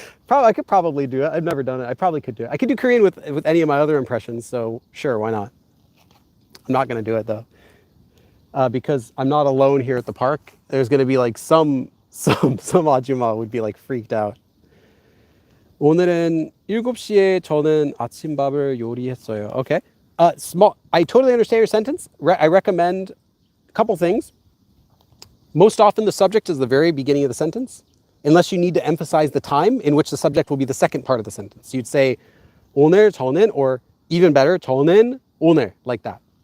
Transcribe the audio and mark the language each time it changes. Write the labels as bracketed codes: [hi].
[en] I could probably do it. I've never done it. I probably could do it. I could do Korean with any of my other impressions, so sure, why not? I'm not going to do it though. Because I'm not alone here at the park. There's going to be like some 아줌마 would be like freaked out. [ko] 오늘은 7시에 저는 아침밥을 요리했어요. [en] Okay. I totally understand your sentence. I recommend a couple things. Most often the subject is the very beginning of the sentence, unless you need to emphasize the time in which the subject will be the second part of the sentence. You'd say [ko] 오늘 저는, [en] or even better, [ko] 저는 오늘, [en] like that.